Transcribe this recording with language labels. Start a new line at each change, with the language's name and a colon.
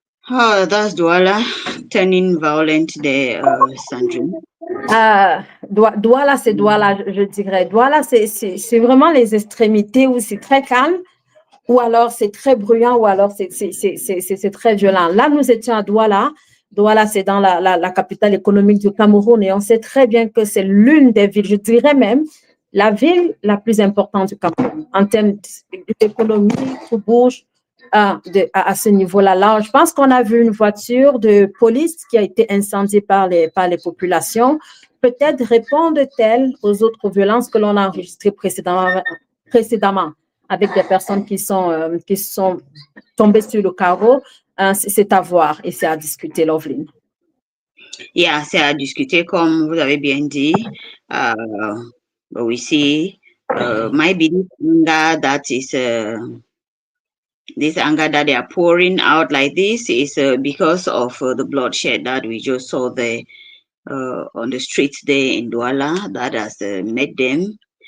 English: Oh, that's Douala turning violent there, Sandrine.
French: Douala, c'est Douala, je dirais. Douala, c'est vraiment les extrémités où c'est très calme, ou alors c'est très bruyant, ou alors c'est très violent. Là, nous étions à Douala. Douala, c'est dans la capitale économique du Cameroun, et on sait très bien que c'est l'une des villes, je dirais même, la ville la plus importante du Cameroun en termes d'économie, tout bouge. À ce niveau-là. Là, je pense qu'on a vu une voiture de police qui a été incendiée par les populations. Peut-être répondent-elles aux autres violences que l'on a enregistrées précédemment avec des personnes qui sont tombées sur le carreau. C'est à voir et c'est à discuter, Loveline. Yeah, c'est à discuter comme vous avez bien dit.
English: We see maybe that is this anger that they are pouring out like this is because of the bloodshed that we just saw there on the streets there in Douala, that has made them